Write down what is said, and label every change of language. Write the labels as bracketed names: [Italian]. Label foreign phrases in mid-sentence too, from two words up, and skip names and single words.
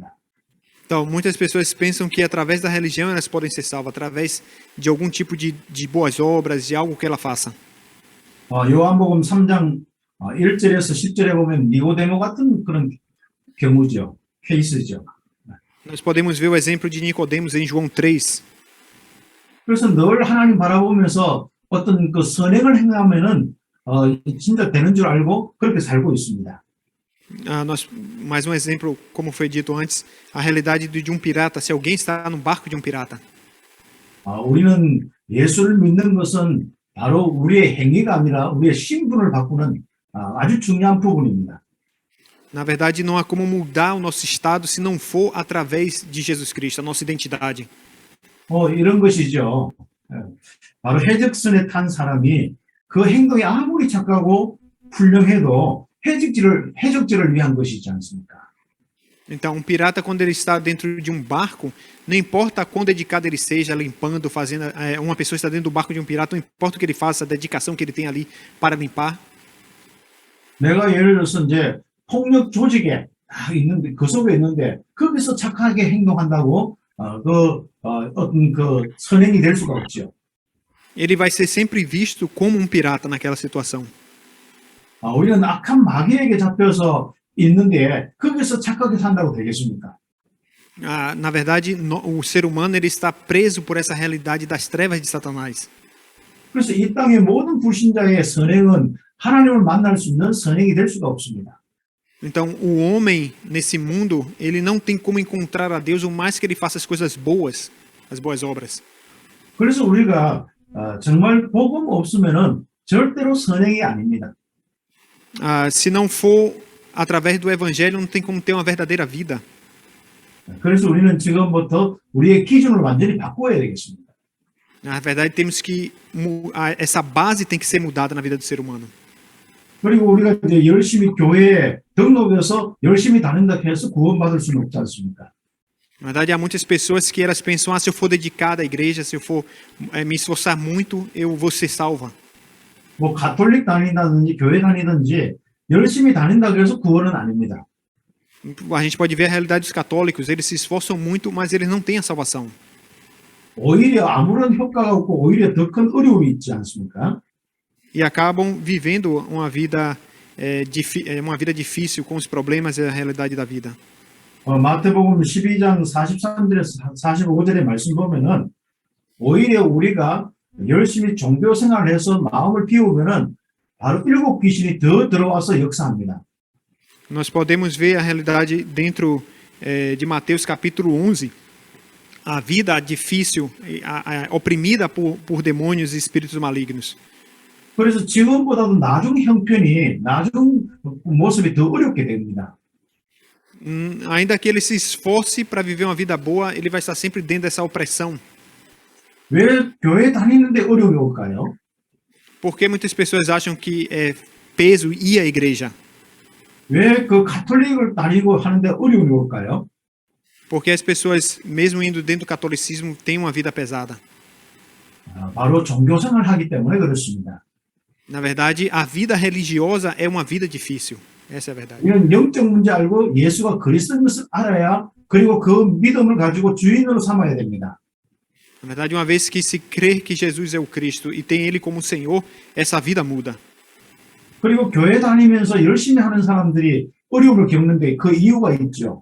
[Portuguese] Então, muitas pessoas pensam que através da religião elas podem ser salvas, através de algum tipo de boas obras, de algo que ela faça. [Korean] 요한복음 3장 1절에서 10절에 보면 니고데모 같은 그런 경우죠. 케이스죠. [Portuguese] Nós podemos ver o exemplo de Nicodemos em João 3. [Korean] 그래서 늘 하나님 바라보면서 어떤 그 선행을 행하면은 진짜 되는 줄 알고 그렇게 살고 있습니다. [Portuguese] Mais um exemplo, como foi dito antes, a realidade de um pirata. Se alguém está no barco de um pirata, [Korean] 우리는 예수를 믿는 것은 바로 우리의 행위가 아니라 우리의 신분을 바꾸는 아주 중요한 부분입니다. [Portuguese] Na verdade, não há como mudar o nosso estado se não for através de Jesus Cristo, a nossa identidade. [Korean] 이런 것이죠. 바로 해적선에 탄 사람이 그 행동이 아무리 착하고 훌륭해도 해적지를 위한 것이지 않습니까? [Portuguese] Então, um pirata, quando ele está dentro de um barco, não importa quão dedicado ele seja, limpando, fazendo. Uma pessoa está dentro do barco de um pirata, não importa o que ele faça, a dedicação que ele tem ali para limpar. [Korean] 내가 예를 들어서 이제 폭력 조직에 있는데 그 속에 있는데 거기서 착하게 행동한다고 어떤 그 선행이 될 수가 없죠. [Portuguese] Ele vai ser sempre visto como um pirata naquela situação. [Korean] 우리는 악한 마귀에게 잡혀서 있는데 거기서 착하게 산다고 되겠습니까? [Portuguese] Na verdade, o ser humano ele está preso por essa realidade das trevas de Satanás. [Korean] 그래서 이 땅의 모든 불신자의 선행은 하나님을 만날 수 있는 선행이 될 수가 없습니다. [Portuguese] Então, o homem nesse mundo, ele não tem como encontrar a Deus, o mais que ele faça as coisas boas, as boas obras. [Korean] 그래서 우리가 정말 복음 없으면은 절대로 선행이 아닙니다. [Portuguese] Se não for através do evangelho, não tem como ter uma verdadeira vida. [Korean] 그래서 우리는 지금부터 우리의 기준을 완전히 바꿔야 되겠습니다. [Portuguese] Na verdade, temos que essa base tem que ser mudada na vida do ser humano. [Korean] 그리고 우리가 이제 열심히 교회에 등록해서 열심히 다닌다 해서 구원받을 수는 없지 않습니까? [Portuguese] Na verdade, há muitas pessoas que elas pensam, se eu for dedicado à igreja, se eu for me esforçar muito, eu vou ser salva. [Korean] 뭐 가톨릭 다닌다든지 교회 다니든지 열심히 다닌다고 해서 구원은 아닙니다. [Portuguese] A gente pode ver a realidade dos católicos, eles se esforçam muito, mas eles não têm a salvação. [Korean] 오히려 아무런 효과가 없고 오히려 더 큰 어려움이 있지 않습니까? [Portuguese] E acabam vivendo uma vida difícil com os problemas e a realidade da vida. [Korean] 마태복음 12장 43절에서 45절의 말씀 보면은 오히려 우리가 열심히 종교 생활을 해서 마음을 비우면은 바로 7 귀신이 더 들어와서 역사합니다. [Portuguese] Nós podemos ver a realidade dentro de Mateus capítulo 11, a vida difícil, oprimida por demônios e espíritos malignos. [Korean] 그래서 지금보다도 나중 형편이 나중 모습이 더 어렵게 됩니다. [Portuguese] Ainda que ele se esforce para viver uma vida boa, ele vai estar sempre dentro dessa opressão. [Korean] 왜 교회 다니는데 어려움이 올까요? [Portuguese] Porque muitas pessoas acham que é peso ir à igreja. [Korean] 왜 그 가톨릭을 다니고 하는데 어려움이 올까요? [Portuguese] Porque as pessoas, mesmo indo dentro do catolicismo, têm uma vida pesada. [Korean] 바로 종교 생활을 하기 때문에 그렇습니다. [Portuguese] Na verdade, a vida religiosa é uma vida difícil. Essa é a verdade. [Korean] 이런 영적 문제 알고 예수가 그리스도인 것을 알아야 그리고 그 믿음을 가지고 주인으로 삼아야 됩니다. [Portuguese] Na verdade, uma vez que se crê que Jesus é o Cristo e tem Ele como Senhor, essa vida muda. [Korean] 그리고 교회 다니면서 열심히 하는 사람들이 어려움을 겪는데 그 이유가 있죠.